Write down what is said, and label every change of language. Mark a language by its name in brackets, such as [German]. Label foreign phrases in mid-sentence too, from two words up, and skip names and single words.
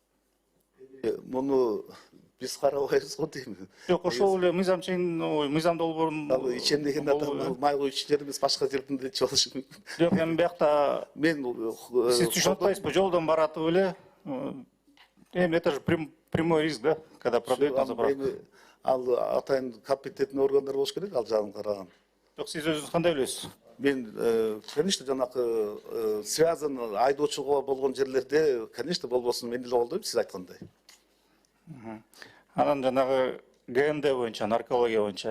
[Kyrgyz] Муну биз карабайбыз го дейм. Жок, ошол эле мыйзам долбоорун ичем деген адам май куючу жер эмес, башка жерден деле болушу мүмкүн. Жок, эми биякта мен сиз түшүнүп атпайсызбы? Жолдон баратып эле, эми [Russian] это же прямой риск, да, когда продают на заправку. [Kyrgyz] Ал атайын компетентный органдар болуш керек, ал жагын караган. Жок, сиз өзүңүз кандай ойлойсуз? Мен, конечно, жанакы связан айдоочуга болгон жерлерде, конечно, болбосун, мен деле колдойм сиз айткандай. Анан жанагы ГМД боюнча, наркология боюнча.